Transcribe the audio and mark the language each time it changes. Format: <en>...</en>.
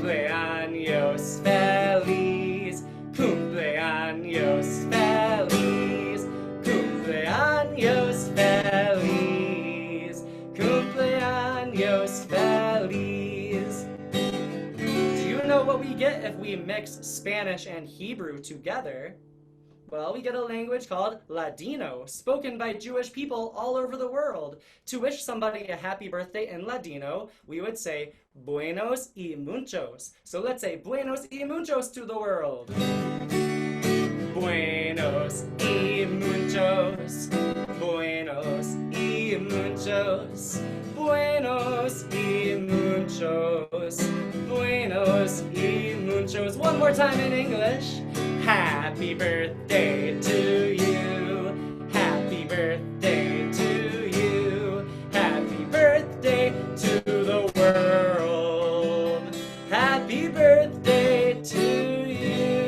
<es>Cumpleaños feliz, cumpleaños feliz, cumpleaños feliz, cumpleaños feliz.</es> <en>Do you know what we get if we mix Spanish and Hebrew together? Well, we get a language called Ladino, spoken by Jewish people all over the world. To wish somebody a happy birthday in Ladino, we would say</en> <lad>buenos y muchos.</lad> <en>So let's say</en> <lad>buenos y muchos</lad> <en>to the world.</en> <lad>Buenos y muchos, buenos y muchos, buenos y muchos, buenos y muchos.</lad> <en>One more time in English. Happy birthday to you, happy birthday to you, happy birthday to the world, happy birthday to you.</en>